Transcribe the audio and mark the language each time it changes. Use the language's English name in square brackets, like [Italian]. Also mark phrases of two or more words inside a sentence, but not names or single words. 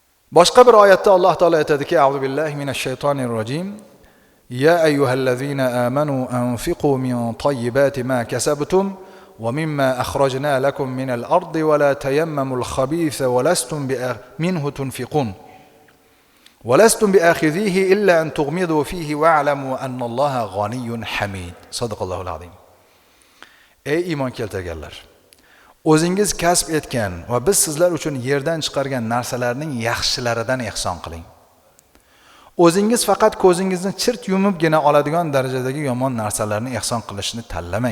[Uzbek] Boshqa bir oyatda Alloh taolo aytadiki: [Arabic] "أعوذ بالله من الشيطان الرجيم. يا أيها الذين آمنوا أنفقوا من طيبات ما كسبتم ومما أخرجنا لكم من الأرض ولا تيمموا الخبيث ولستم منه تنفقون. ولستم بآخذيه إلا أن تغمضوا فيه واعلموا أن الله غني حميد." صدق الله العظيم. [Uzbek] Ey iymon keltirganlar, o'zingiz kasb etgan va biz sizlar uchun yerdan chiqargan narsalarning yaxshilaridan ehson qiling. O'zingiz faqat ko'zingizni chirt yumibgina oladigan darajadagi yomon narsalarni ehson qilishni tanlamang.